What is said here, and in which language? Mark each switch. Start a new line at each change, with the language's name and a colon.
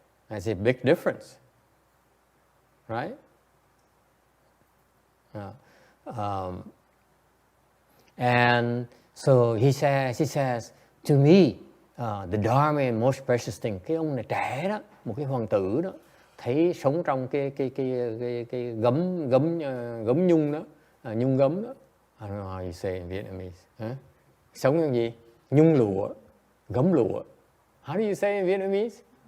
English: That's a big difference, right? And so he says to me, the Dharma is most precious thing.
Vietnamese: Cái ông này trẻ đó, một cái hoàng tử đó, thấy sống trong cái gấm nhung đó, nhung gấm đó.
English: I don't know how you say in Vietnamese.
Vietnamese: Sống trong gì? Nhung lụa, gấm lụa.
English: How do you say in Vietnamese?